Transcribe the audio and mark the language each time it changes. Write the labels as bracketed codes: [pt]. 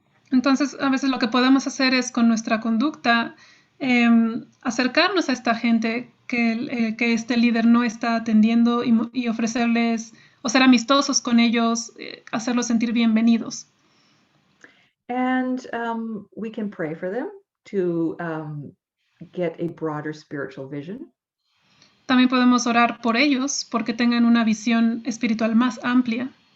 [es] Entonces, a veces lo que podemos hacer es con nuestra conducta acercarnos a esta gente que este líder no está atendiendo y ofrecerles o ser amistosos con ellos, hacerlos sentir bienvenidos. [en] And we can pray for them to get a broader spiritual vision. [es] También podemos orar por ellos porque tengan una visión espiritual más amplia.